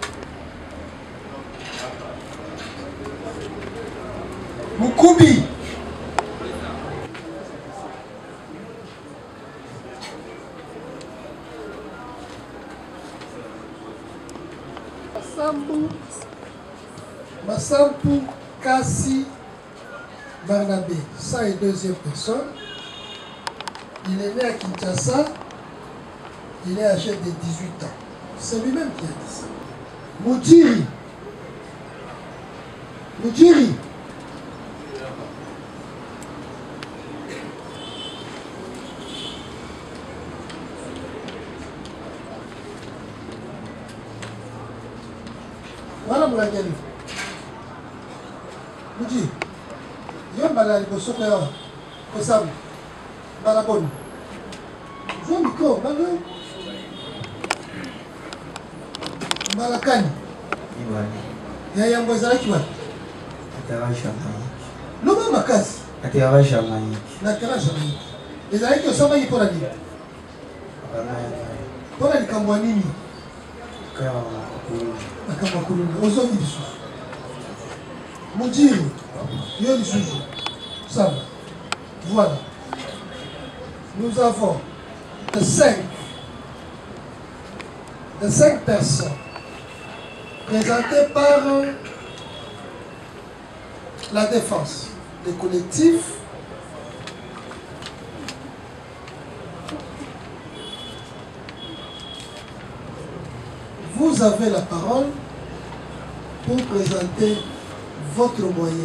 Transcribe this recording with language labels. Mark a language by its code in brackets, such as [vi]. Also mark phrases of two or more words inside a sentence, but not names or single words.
[fr] Mukubi. Massampu Kassi Barnabé, ça est deuxième personne. Il est né à Kinshasa, il est âgé de 18 ans. C'est lui-même qui a dit ça. Moudjiri. Voilà mon ami. Moudjiri. [ln] Yombala liboso kwa yawa. Kosabu. Balaboni. [fr] Jouez au micro, [ln] balaboni. Malakani. Ya yango ezalaki wapi? Loba makasi. Na terrain Jamaïque. Ezalaki osambaki mpona nini? Mpona likambo ya nini? Makambo ya kuluna. Ozongi lisusu. Moudjiri. Yo lisusu. [fr] Ça. Voilà. Nous avons de 5 personnes présentées par la défense, les collectifs, vous avez la parole pour présenter votre moyen.